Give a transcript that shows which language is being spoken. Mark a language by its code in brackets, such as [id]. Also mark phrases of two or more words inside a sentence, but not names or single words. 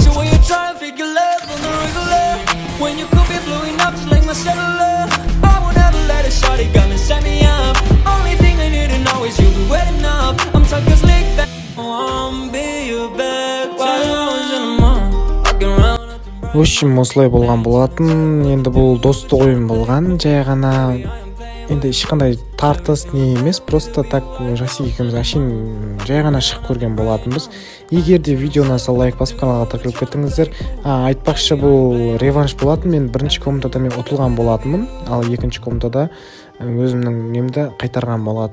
[en] So when you try to figure love on the regular, when you could be blowing up just like my cellular, I will never let a shawty come and set me up. Only thing I need to know is you be wet enough. I'm talking slick back. [ru] В общем, [kk] осылай болған болатын. Енді бұл достық ойын болған. Жай ғана енді ешқандай тартыс не емес, [ru] просто так [kk] жасик екеуміз әшейін жай ғана шығып көрген болатынбыз. Егер де видео ұнаса лайк басып каналға тіркеліп кетіңіздер. Айтпақшы, бұл реванш болатын. Мен бірінші комнатада мен ұтылған болатынмын, ал екінші комнатада өзімнің немді қайтарған болатынмын.